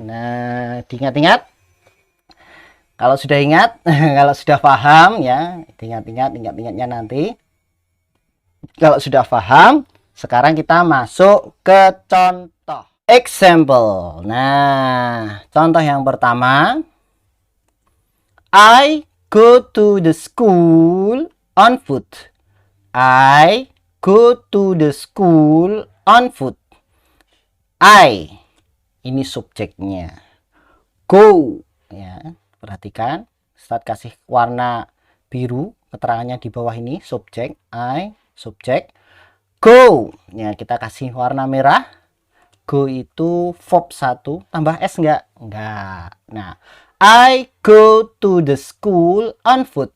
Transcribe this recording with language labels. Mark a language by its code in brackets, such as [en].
[id] Nah, diingat-ingat. Kalau sudah ingat, kalau sudah paham ya, ingat-ingatnya nanti. Kalau sudah paham, sekarang kita masuk ke contoh. [en] Example. [id] Nah, contoh yang pertama. [en] I go to the school on foot. I go to the school on foot. [id] I, ini subjeknya. Go, ya. Perhatikan, Ustadz kasih warna biru, keterangannya di bawah ini, subjek, I, subjek. Go, ya kita kasih warna merah. Go itu verb 1, tambah S enggak? Enggak. [en] Nah, I go to the school on foot.